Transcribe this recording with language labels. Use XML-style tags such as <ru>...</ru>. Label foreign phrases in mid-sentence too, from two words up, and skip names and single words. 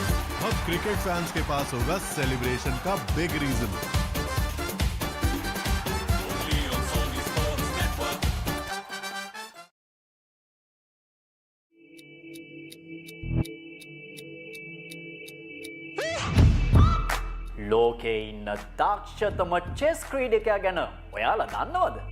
<hi>अब क्रिकेट फैंस के पास होगा सेलिब्रेशन का</hi> <en>big reason.</en> <si>ලෝකේ ඉන්න දක්ෂතම චෙස් ක්‍රීඩකයා ගැන ඔයාලා දන්නවද?</si>